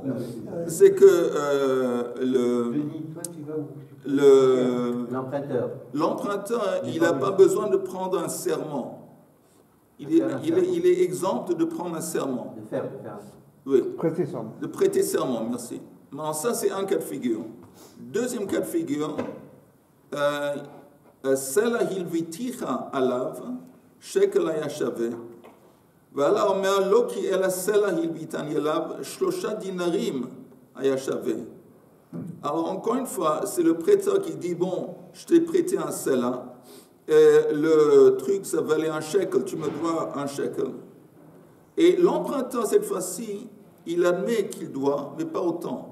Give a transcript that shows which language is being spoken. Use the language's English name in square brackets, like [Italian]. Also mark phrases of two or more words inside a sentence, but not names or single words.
[French] C'est que l'emprunteur, il n'a pas besoin de prendre un serment. Il est exempt de prendre un serment. De faire. Oui. Prêter serment. De prêter serment, merci. Non, ça c'est un cas de figure. Deuxième cas de figure, [Hebrew] סלע הלויתיך עליו שקל היה שוה. Voilà, אומר לא כי אלא סלע הלויתני עליו שלשה דינרים היה שוה. [French] Alors encore une fois, c'est le prêteur qui dit, bon, je t'ai prêté un Sela, et le truc ça valait 1 shekel, tu me dois 1 shekel. Et l'emprunteur cette fois-ci, il admet qu'il doit, mais pas autant.